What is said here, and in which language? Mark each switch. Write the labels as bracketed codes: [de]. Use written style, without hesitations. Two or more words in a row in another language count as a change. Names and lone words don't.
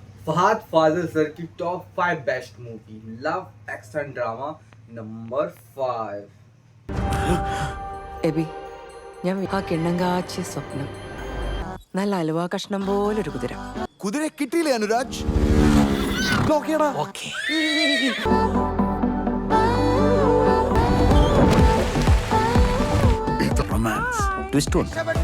[en] Fahadh Faasil sir की top 5 best movie Love Action Drama number 5. [ml] എബി, ഞാൻ ആ കിണ്ണങ്കാച്ചിയ സ്വപ്നം നല്ല അലുവ കഷ്ണം പോലൊരു കുതിര. കുതിര കിട്ടിയില്ലേ അനുരാജ്? നോക്കിയടാ. [en] romance twist [ml] ഉണ്ട്.